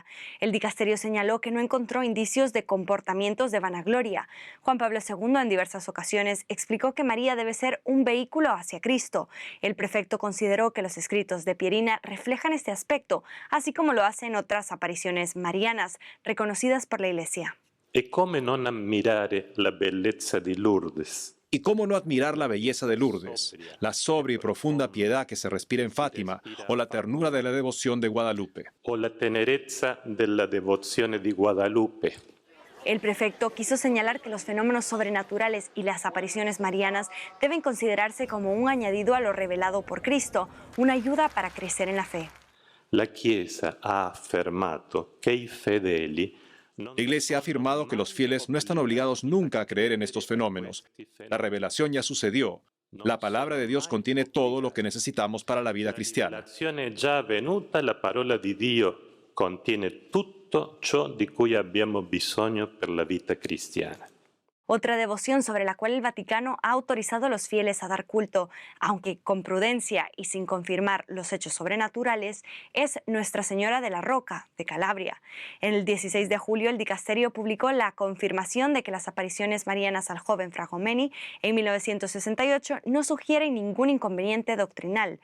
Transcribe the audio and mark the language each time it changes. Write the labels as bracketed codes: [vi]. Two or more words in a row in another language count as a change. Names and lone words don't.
[es] El dicasterio señaló que no encontró indicios de comportamientos de vanagloria. Juan Pablo II en diversas ocasiones explicó que María debe ser un vehículo hacia Cristo. El prefecto consideró que los escritos de Pierina reflejan este aspecto, así como lo hacen otras apariciones marianas reconocidas por la Iglesia. [it] E come non ammirare la bellezza di Lourdes? [es] ¿Y cómo no admirar la belleza de Lourdes, la sobria y profunda piedad que se respira en Fátima, o la ternura de la devoción de Guadalupe? [it] O la tenerezza della devozione di Guadalupe. [es] El prefecto quiso señalar que los fenómenos sobrenaturales y las apariciones marianas deben considerarse como un añadido a lo revelado por Cristo, una ayuda para crecer en la fe. [it] La Chiesa ha affermato che i fedeli [es] La Iglesia ha afirmado que los fieles no están obligados nunca a creer en estos fenómenos. La revelación ya sucedió. La palabra de Dios contiene todo lo que necesitamos para la vida cristiana. [it] La rivelazione è già avvenuta, la parola di Dio contiene tutto ciò di cui abbiamo bisogno per la vita cristiana. [es] Otra devoción sobre la cual el Vaticano ha autorizado a los fieles a dar culto, aunque con prudencia y sin confirmar los hechos sobrenaturales, es Nuestra Señora de la Roca, de Calabria. En el 16 de julio, el dicasterio publicó la confirmación de que las apariciones marianas al joven Fragomeni en 1968 no sugieren ningún inconveniente doctrinal.